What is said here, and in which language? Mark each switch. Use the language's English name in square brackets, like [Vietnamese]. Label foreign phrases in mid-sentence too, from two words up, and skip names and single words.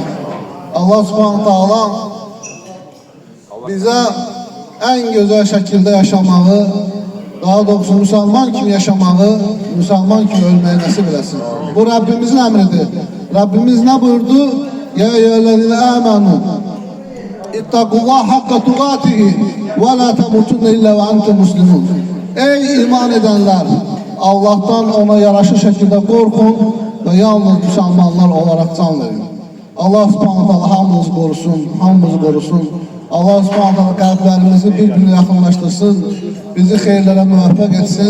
[Azerbaijani] Allah Subhanahu taala bizə ən gözəl şəkildə yaşamağı, daha doğrusu müsəlman kimi yaşamağı, müsəlman kimi ölməyi nəsib eləsin. Bu Rabbimizin əmridir. Rabbimiz nə buyurdu? [Arabic] يا أيها الذين آمنوا اتقوا الله حق تقاته ولا تموتن إلا وأنتم مسلمون. [Azerbaijani] Ey iman edənlər, Allahdan ona yaraşır şəkildə qorxun və yalnız müsəlmanlar olaraq can verin. Allah Subhanahu taala hamımızı qorusun, hamımızı qorusun. Allah Subhanahu taala qəlblərimizi bir-birinə yaxınlaşdırsın, bizi xeyirlərə müvəffəq etsin.